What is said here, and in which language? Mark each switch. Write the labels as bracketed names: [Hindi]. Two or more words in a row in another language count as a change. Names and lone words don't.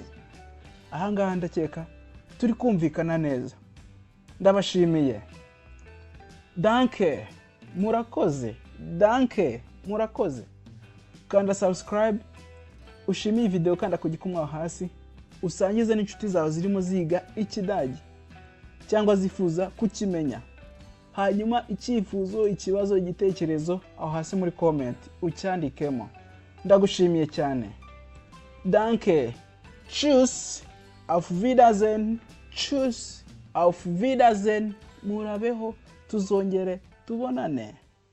[Kinyarwanda] Ahangaha ndakeka turi kumvikana neza. Ndabashimiye. Danke, murakoze. Danke, murakoze. Kanda subscribe, ushimiye video kanda ku gikumwa hasi, usangize n'inshuti zawe zirimo ziga Ikidage cyangwa zifuza kukimenya. Hanyuma icyifuzo, ikibazo, igitekerezo aho hasi muri comment ucyandikemo. Ndagushimiye cyane. [German] Danke. Tschüss. Auf Wiedersehen. Tschüss. Auf Wiedersehen. [Kinyarwanda] Murabeho, tuzongere tubonane.